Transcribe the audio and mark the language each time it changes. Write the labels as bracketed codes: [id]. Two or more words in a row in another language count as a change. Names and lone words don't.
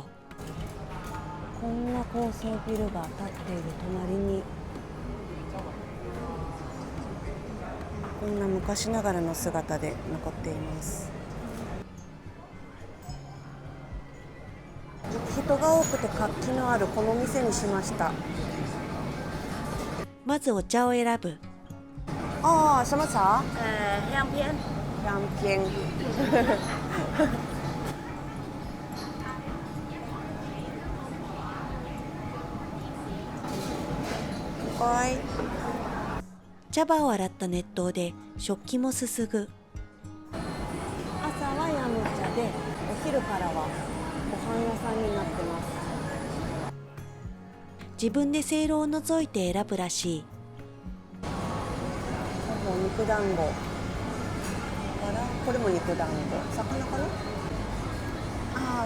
[ja] こんな高層ビルが建っている隣に、こんな昔ながらの姿で残っています。人が多くて活気のあるこの店にしました。まずお茶を選ぶ。 [zh] 什么茶？香片。香片。 [ja] 茶葉を洗った熱湯で食器もすすぐ。朝はヤムチャで、お昼からはご飯屋さんになってます。自分でせいろを除いて選ぶらしい。肉団子からこれも肉団子、魚かな。